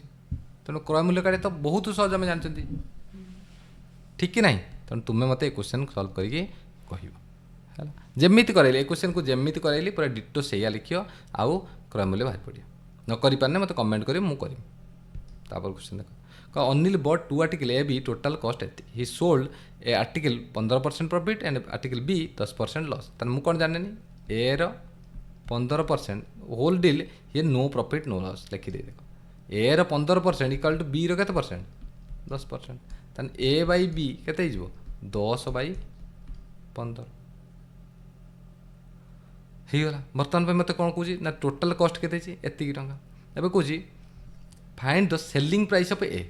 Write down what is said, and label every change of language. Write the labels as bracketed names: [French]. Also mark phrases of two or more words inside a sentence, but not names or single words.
[Odia] ତେଣୁ କ୍ରୟ ମୂଲ୍ୟ କାଢ଼ିବା ତ ବହୁତ ସହଜ ଆମେ ଜାଣିଛନ୍ତି, ଠିକ୍ କି ନାହିଁ? ତେଣୁ ତୁମେ ମୋତେ ଏ [English] question solve [Odia] କରିକି କହିବ ହେଲା। ଯେମିତି କରାଇଲି ଏ କ୍ୱେଶ୍ଚନ୍କୁ ଯେମିତି କରାଇଲି ପୁରା ଡିଟୋ ସେଇଆ ଲେଖିବ, ଆଉ କ୍ରୟ ମୂଲ୍ୟ ବାହାରି ପଡ଼ିବ। ନ କରିପାରିଲେ ମୋତେ କମେଣ୍ଟ କରିବ, ମୁଁ କରିବି। ତାପରେ କ୍ୱେଶ୍ଚନ୍ ଦେଖ [English] Only bought 2 article A, B, total cost [Odia] ଏତିକି। [English] He sold a article 15% profit and article B 10% loss। [Odia] ତାହେଲେ ମୁଁ କ'ଣ ଜାଣିନି ଏର 15% [English] whole deal [Odia] ଇଏ [English] no profit no loss [Odia] ଲେଖିଦେଇ ଦେଖ। ଏର 15% [English] equal to [Odia] ବିର କେତେ ପରସେଣ୍ଟ 10%। ତାହେଲେ A/B କେତେ ହେଇଯିବ 10/15 ହେଇଗଲା। ବର୍ତ୍ତମାନ ପାଇଁ ମୋତେ କ'ଣ କହୁଛି ନା [English] total cost [Odia] କେତେ ହେଇଛି ଏତିକି ଟଙ୍କା। ଏବେ କହୁଛି [English] find the selling price of A.